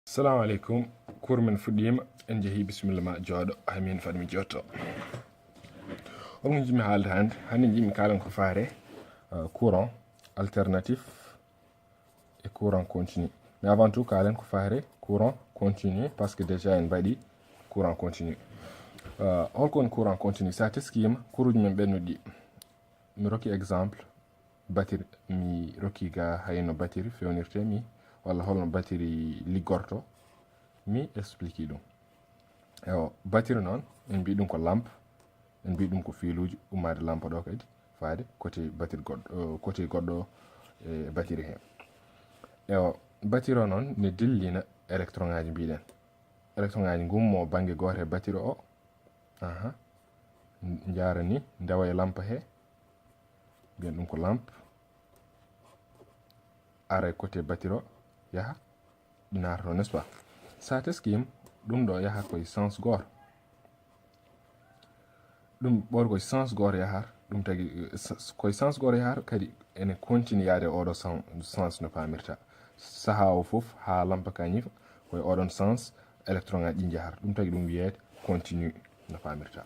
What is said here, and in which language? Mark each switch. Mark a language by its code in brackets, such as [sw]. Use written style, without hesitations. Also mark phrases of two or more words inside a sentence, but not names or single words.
[ar] السلام عليكم. [ff] Kurmin fuɗima en jehi bismillah ma jooɗo hamin fadmi jotto. On jimi haalde hande jimi kalan ko faare [fr] courant alternatif et courant continu. Mais avant tout [ff] kalen ko faare [fr] courant continu parce que déjà [ff] en baɗi [fr] courant continu. [ff] Holkon [fr] courant continu [ff] sa teskima kuruji men ɓennuɗi mi roki [fr] exemple batterie [ff] mi roki ga hayno batterie fewnirte mi walla holno batterie liggorto mi explique ɗum. Ewo batterie noon en mbi ɗum ko lampe en mbi ɗum ko filuji ummade lampe ɗo kadi faade [fr] côté batterie [ff] goɗɗo côté goɗɗo e batterie he. Ewo batterie o noon ne dillina électron ngaji mbiɗen électron ngaji gummo banggue goto e batterie o jara ni ndewa e lampe he mbiyen ɗum ko lampe ara côté batterie o yaha ɗinarto [fr] n'est-ce pas. [ff] Sa teskima ɗum ɗo yaha koye sens goto ɗum ɓor koye sens goto yahar ɗum tagui koye sens goto yahar kadi ene continue yaade oɗo sens no pamirta saha o foof ha lampa ka ñifa koye oɗon sens électron ngaji ɗi jahar ɗum tagui ɗum wiyete continue no pamirta.